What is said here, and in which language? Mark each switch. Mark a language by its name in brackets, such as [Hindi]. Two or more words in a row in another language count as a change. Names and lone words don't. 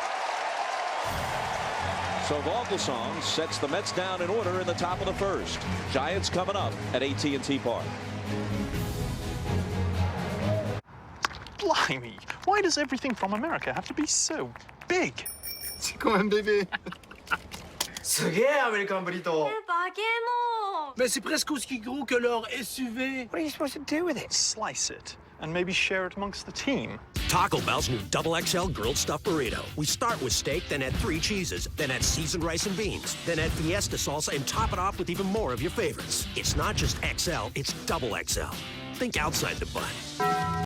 [English] So Vogelsong sets the Mets down in order in the top of the first. Giants coming up at AT&T Park. Blimey, why does everything from America have to be so big? Come on, baby. [Japanese] すげえアメリカンブリトー。バケモン。 [French] Mais c'est presque aussi gros que leur SUV. [English] What are you supposed to do with it? Slice it and maybe share it amongst the team. Taco Bell's new XXL grilled stuffed burrito. We start with steak, then add 3 cheeses, then add seasoned rice and beans, then add fiesta salsa, and top it off with even more of your favorites. It's not just XL, it's XXL. Think outside the bun.